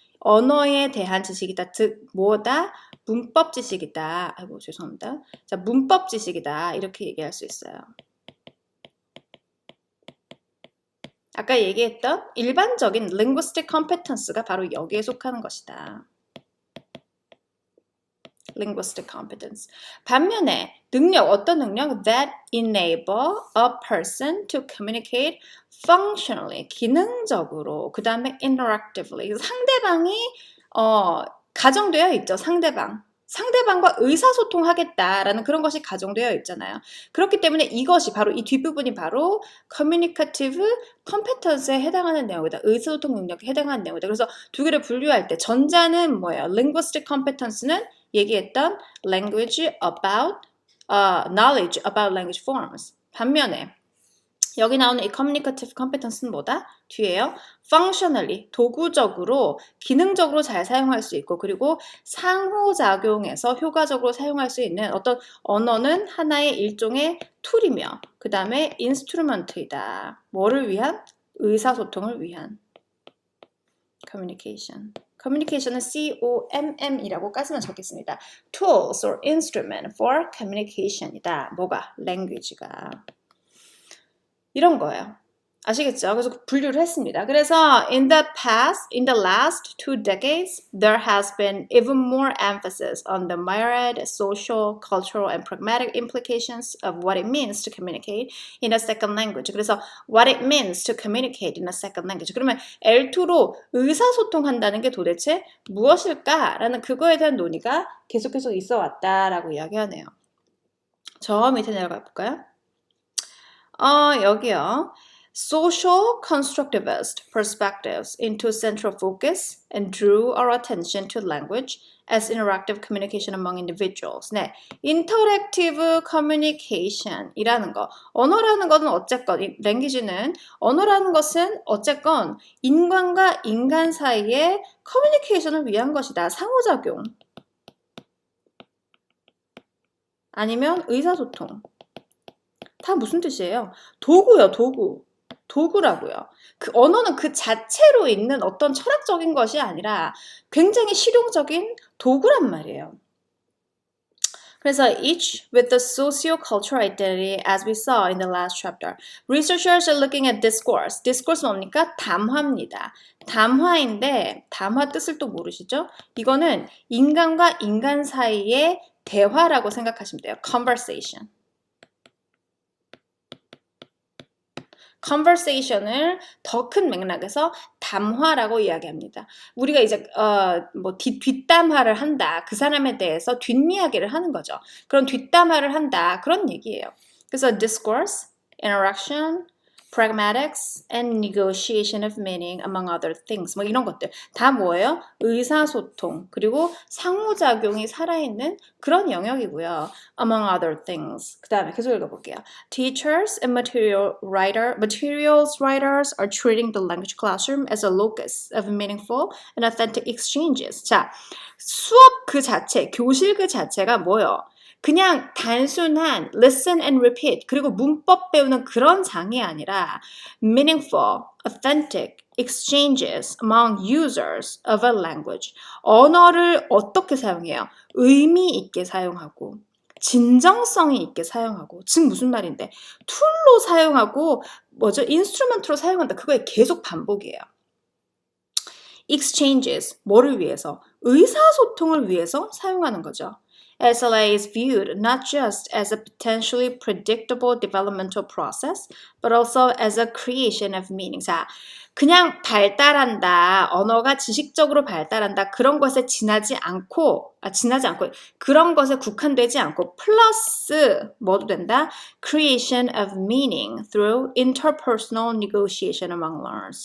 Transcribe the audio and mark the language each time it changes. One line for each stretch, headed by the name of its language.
Korean: 언어에 대한 지식이다. 즉 뭐다? 문법 지식이다. 아이고 죄송합니다. 자, 문법 지식이다. 이렇게 얘기할 수 있어요. 아까 얘기했던 일반적인 linguistic competence가 바로 여기에 속하는 것이다.
English: linguistic competence.
Korean: 반면에 능력, 어떤 능력?
English: That enable a person to communicate functionally,
Korean: 기능적으로. 그 다음에
English: interactively.
Korean: 상대방이 가정되어 있죠. 상대방과 의사소통하겠다라는 그런 것이 가정되어 있잖아요. 그렇기 때문에 이것이 바로 이 뒷부분이 바로 communicative competence에 해당하는 내용이다. 의사소통 능력에 해당하는 내용이다. 그래서 두 개를 분류할 때 전자는 뭐예요?
English: linguistic competence는
Korean: 얘기했던
English: language about, knowledge about language forms.
Korean: 반면에 여기 나오는 이 communicative competence는 뭐다? 뒤에요. functionally, 도구적으로, 기능적으로 잘 사용할 수 있고 그리고 상호작용에서 효과적으로 사용할 수 있는 어떤 언어는 하나의 일종의 툴이며 그 다음에 instrument이다. 뭐를 위한? 의사소통을 위한. communication. communication은 COMM이라고 까지만 적겠습니다.
English: tools or instrument for communication이다.
Korean: 뭐가?
English: language가.
Korean: 이런 거예요. 아시겠죠? 그래서 분류를 했습니다. 그래서
English: in the last 2 decades, there has been even more emphasis on the myriad social, cultural, and pragmatic implications of what it means to communicate in a second language.
Korean: 그래서
English: what it means to communicate in a second language.
Korean: 그러면 L2로 의사소통한다는 게 도대체 무엇일까라는 그거에 대한 논의가 계속해서 있어 왔다라고 이야기하네요. 저 밑에 내려가 볼까요? 여기요.
English: Social constructivist perspectives into central focus and drew our attention to language as interactive communication among individuals.
Korean: 네, interactive communication이라는 거. 언어라는 것은 어쨌건, language는 언어라는 것은 어쨌건 인간과 인간 사이의 커뮤니케이션을 위한 것이다. 상호작용. 아니면 의사소통. 다 무슨 뜻이에요? 도구요, 도구. 도구라고요. 그 언어는 그 자체로 있는 어떤 철학적인 것이 아니라 굉장히 실용적인 도구란 말이에요.
English: 그래서 each with the socio-cultural identity as we saw in the last chapter. Researchers are looking at discourse.
Korean: discourse 뭡니까? 담화입니다. 담화인데 담화 뜻을 또 모르시죠? 이거는 인간과 인간 사이의 대화라고 생각하시면 돼요.
English: conversation.
Korean: conversation을 더 큰 맥락에서 담화라고 이야기합니다. 우리가 이제 뒷담화를 한다. 그 사람에 대해서 뒷이야기를 하는 거죠. 그런 뒷담화를 한다. 그런 얘기예요.
English: 그래서 discourse, interaction, pragmatics, and negotiation of meaning among other things.
Korean: 뭐 이런 것들 다 뭐예요? 의사소통 그리고 상호작용이 살아있는 그런 영역이고요.
English: among other things.
Korean: 그 다음에 계속 읽어볼게요.
English: Teachers and materials writers are treating the language classroom as a locus of meaningful and authentic exchanges.
Korean: 자, 수업 그 자체, 교실 그 자체가 뭐예요? 그냥 단순한
English: listen and repeat
Korean: 그리고 문법 배우는 그런 장이 아니라
English: meaningful, authentic exchanges among users of a language.
Korean: 언어를 어떻게 사용해요? 의미 있게 사용하고 진정성이 있게 사용하고 즉 무슨 말인데 툴로 사용하고 인스트루먼트로 사용한다. 그거의 계속 반복이에요. exchanges 뭐를 위해서? 의사소통을 위해서 사용하는 거죠.
English: SLA is viewed not just as a potentially predictable developmental process, but also as a creation of meaning.
Korean: 자, 그냥 발달한다, 언어가 지식적으로 발달한다, 그런 것에 지나지 않고, 그런 것에 국한되지 않고, 플러스, 뭐도 된다?
English: Creation of meaning through interpersonal negotiation among learners.